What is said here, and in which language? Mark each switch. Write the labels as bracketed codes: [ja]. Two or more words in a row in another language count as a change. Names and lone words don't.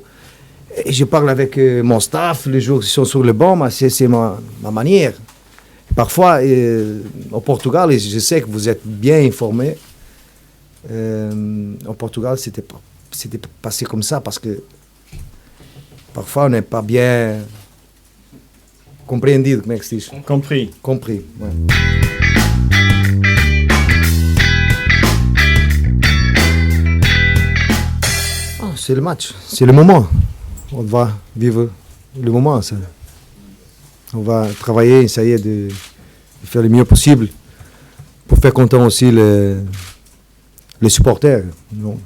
[fr] Et je parle avec mon staff, les joueurs qui sont sur le banc, c'est ma manière. Parfois, au Portugal, et je sais que vous êtes bien informés, au Portugal, c'était passé comme ça parce que parfois, on n'est pas bien [pt] compreendido, como é que se diz? [fr] Compris. Compris, ouais. Ah, c'est le match, c'est le moment. On va vivre le moment. Ça. On va travailler, essayer de faire le mieux possible pour faire content aussi les supporters, non?